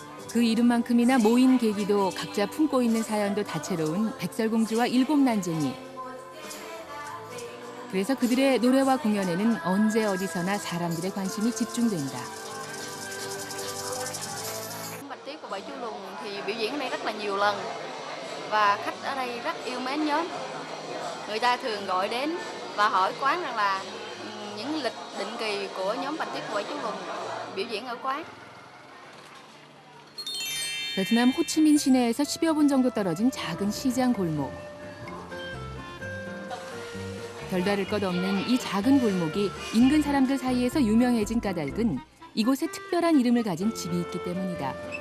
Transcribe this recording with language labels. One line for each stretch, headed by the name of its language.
Korean: 그 이름만큼이나 모인 계기도 각자 품고 있는 사연도 다채로운 백설공주와 일곱 난쟁이. 그래서 그들의 노래와 공연에는 언제 어디서나 사람들의 관심이 집중된다.
Vietnamese: Bạch Tuyết và Bảy Chú Lùn thì biểu diễn ở đây rất là nhiều lần và khách ở đây rất yêu mến nhóm. Người ta thường gọi đến và hỏi quán rằng là những lịch định kỳ của nhóm Bạch Tuyết và Bảy Chú Lùn biểu diễn ở quán.
Korean: 베트남 호치민 시내에서 10여 분 정도 떨어진 작은 시장 골목. 별다를 것 없는 이 작은 골목이 인근 사람들 사이에서 유명해진 까닭은 이곳에 특별한 이름을 가진 집이 있기 때문이다.